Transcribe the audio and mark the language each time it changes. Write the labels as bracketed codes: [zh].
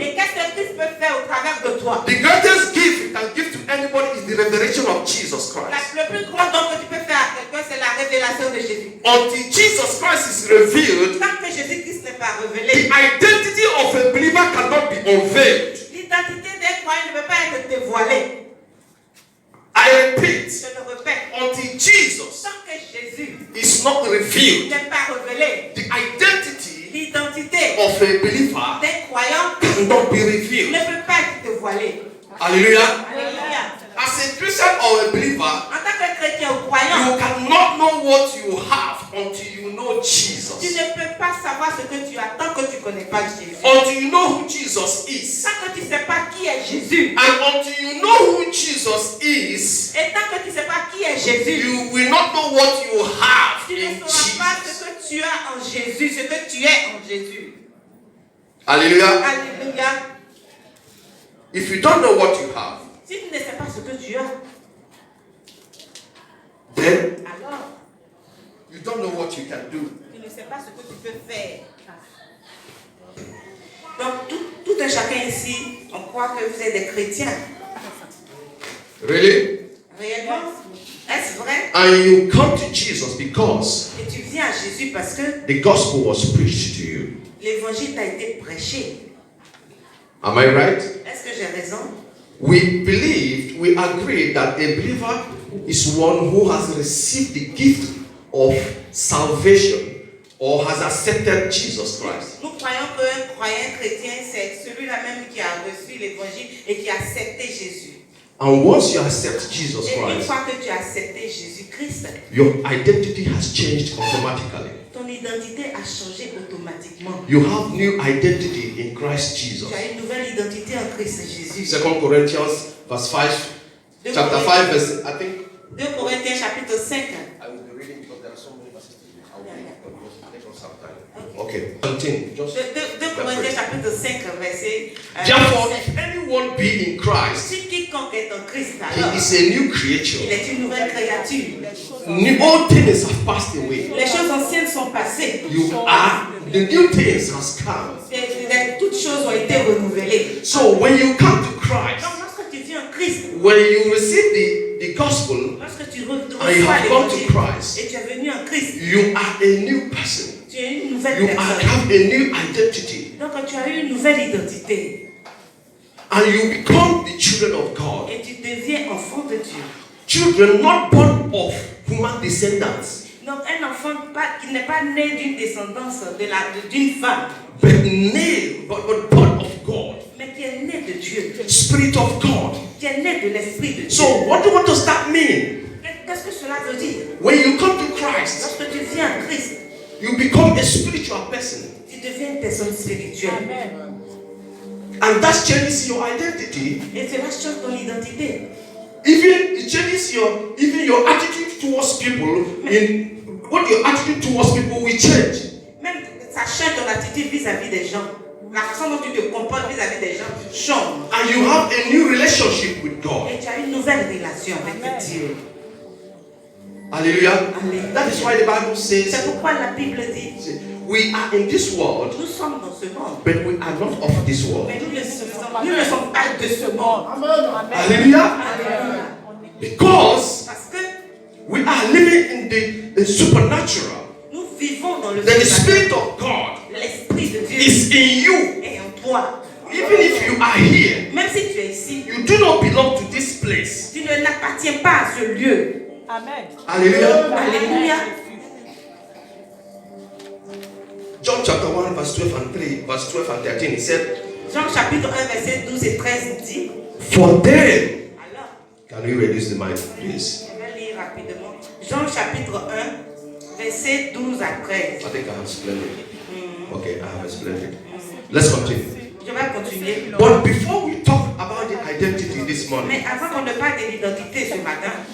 [fr] Et qu'est-ce que Christ peut faire au travers de toi? [en] The greatest gift you can give to anybody is the revelation of Jesus Christ. [fr] Le plus grand don que tu peux faire à quelqu'un, c'est la révélation de Jésus. [en] Until Jesus Christ is revealed, [fr] tant que Jésus-Christ n'est pas révélé, [en] the identity of a believer cannot be unveiled. [fr] L'identité d'un croyant ne peut pas être dévoilée. [en] I repeat, [fr] je le répète, [en] until Jesus [fr] tant que Jésus [en] is not revealed, [fr] n'est pas révélé, [en] the identity [fr] l'identité [en] of a believer [fr] d'un croyant [en] cannot be revealed. [fr] ne peut pas être dévoilée. [en] Hallelujah. [fr] Alléluia. [en] As a Christian or a believer, [fr] en tant que chrétien ou croyant, [en] you cannot know what you have until you know Jesus. [fr] Tu ne peux pas savoir ce que tu as tant que tu ne connais pas Jésus. [en] Until you know who Jesus is. [fr] Tant que tu ne sais pas qui est Jésus. [en] And until you know who Jesus is. [fr] Et tant que tu ne sais pas qui est Jésus. [en] You will not know what you have [fr] tu [en] in [fr] ne sauras [en] Jesus. [fr] pas ce que tu as en Jésus, ce que tu es en Jésus. [en] Hallelujah. [fr] Alléluia. [en] If you don't know what you have, [fr] si tu ne sais pas ce que tu as, [en] then [fr] alors [en] you don't know what you can do. [fr] Tu ne sais pas ce que tu peux faire. Donc tout un chacun ici, on croit que vous êtes des chrétiens. [en] Really? [fr] Réellement? Est-ce vrai? [en] And you come to Jesus because [fr] et tu viens à Jésus parce que [en] the gospel was preached to you. [fr] L'évangile t'a été prêché. [en] Am I right? [fr] Est-ce que j'ai raison? [en] We believed, we agreed that a believer is one who has received the gift of salvation or has accepted Jesus Christ. [fr] Nous croyons qu'un croyant chrétien, c'est celui-là même qui a reçu l'évangile et qui a accepté Jésus. [en] And once you accept Jesus [fr] Et une [en] Christ, [fr] fois que tu as accepté Jésus-Christ, [en] your identity has changed automatically. [fr] ton identité a changé automatiquement. [en] You have new identity in Christ Jesus. [fr] Tu as une nouvelle identité en Christ Jésus. [en] 2 Corinthians verse 5, chapter 5 verse, I think. [fr] 2 Corinthiens chapitre 5. [en] I will be reading because there are so many verses. I will read take on some time. Okay. Continue. Just [fr] 2 Corinthiens chapitre 5 verset. [en] Therefore, if anyone be in Christ, [fr] Si quiconque est en Christ, [en] he [fr] alors [en] is a new creature. [fr] il est une nouvelle créature. [en] All things have passed away. [fr] Les choses anciennes sont passées. [en] The new things has come. [fr] Toutes choses ont été renouvelées. [en] So when you come to Christ, [fr] Donc lorsque tu viens en Christ, [en] when you receive the gospel [fr] lorsque tu [en] and you [fr] reçois [en] have come to [fr] l'évangile [en] Christ, [fr] et tu es venu en Christ, [en] you are a new person. [fr] tu es une nouvelle [en] You [fr] personne. [en] have a new identity. [fr] Donc tu as eu une nouvelle identité [en] And you become the children of God. [fr] et tu deviens enfant de Dieu. [en] Children not born of human descendants, [fr] Donc un enfant qui n'est pas né d'une descendance d'une femme, [en] but born of God. [fr] mais qui est né de Dieu, [en] Spirit of God. [fr] qui est né de l'Esprit de Dieu. [en] So what does that mean? [fr] Qu'est-ce que cela veut dire? [en] When you come to Christ, [fr] Lorsque tu viens en Christ, [en] you become a spiritual person. [fr] tu deviens une personne spirituelle. [en] And that changes your identity. [fr] Et cela change ton identité. [en] Even it changes your attitude towards people. What your attitude towards people will change. [fr] Même ça change ton attitude vis-à-vis des gens. La façon dont tu te comportes vis-à-vis des gens change. [en] And you have a new relationship with God. [fr] Et tu as une nouvelle relation avec Dieu. [en] Hallelujah. Amen. That is why the Bible [fr] C'est [en] says, [fr] pourquoi la Bible dit, [en] we are in this world, [fr] nous sommes dans ce monde. [en] but we are not of this world. [fr] Mais nous ne sommes pas de ce monde. [en] Hallelujah. [fr] Alléluia. [en] Because [fr] Parce que [en] we are living in the supernatural. [fr] nous vivons dans le [en] That the supernatural. Spirit of God [fr] L'Esprit de Dieu [en] is in you. [fr] est en toi. [en] Even if you are here, [fr] Même si tu es ici, [en] you do not belong to this place. [fr] tu ne n'appartiens pas à ce lieu. [en] Amen. Hallelujah. [fr] Alléluia. [en] John chapter 1, verse 12 and 3, verse 12 and 13, he said, [fr] Jean chapitre 1, verset 12 et 13 dit, [en] for them, [fr] alors, [en] can you reduce the mic, please? [fr] je vais lire rapidement. Jean chapitre 1, verset 12 à 13. [en] I think I have explained it. Okay, I have explained it. Let's continue. [fr] Je vais continuer. [en] But before we talk about the identity this morning [fr] Mais avant qu'on ne parle de l'identité ce matin,